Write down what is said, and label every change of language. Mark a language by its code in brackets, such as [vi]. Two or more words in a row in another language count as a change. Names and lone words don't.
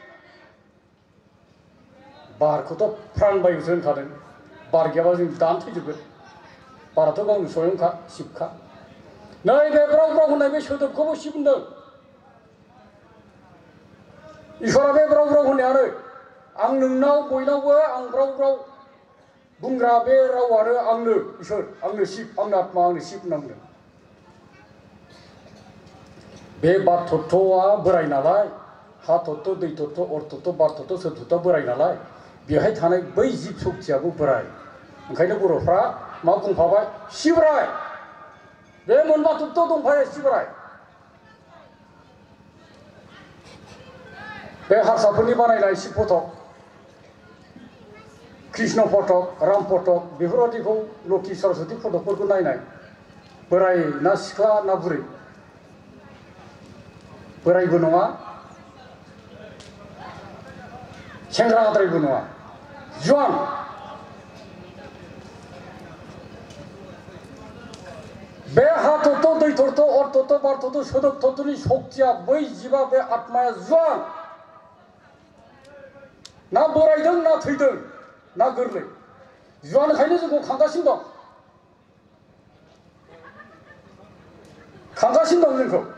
[brx] बारखौथ' प्राणबायुसो होनखादों बार गैयाबा जों दानो थैजोबगोन बाराथ' गावनो स्वयंखा शिबखा नैबे ब्राव ब्राव होननाय बे सोदोबखौबो शिब होनदों इसोरा बे ब्राव ब्राव होननायानो आं नोंनाव बयनावबो आं ब्राव ब्राव बुंग्रा बे रावानो आंनो इसोर आंनो शिब आंनो आत्मा आंनो शिब होनना बुंदों बे बार तत्वआ बोराइ नालाय हा तत्व दै तत्व अर तत्व बार तत्व सोर तत्व बोराइ नालाय बेहाय थानाय बै जिब सक्तियाबो बोराइ ओंखायनो बर'फ्रा मा बुंफाबाय शिबराय बे मोनबा तत्व दंफायो शिबराय बे हारसाफोरनि बानायनाय शिब फटक कृष्ण फटक राम फटक बेफोरबादिखौ लक्ष्मी सरस्वती फटकफोरखौ नायनाय बोराइ ना सिख्ला ना बुरै बोराइबो नङा सेंग्राद्रायबो नङा जुवान बे हा तत्व दै तत्व अर तत्व बार तत्व सोदोब तत्वनि शक्तिया बै जिबा बे आत्माया जुवान ना बोरायदों ना थैदों ना गोरलै जुवानखायनो जोंखौ खांगासिनो दं जोंखौ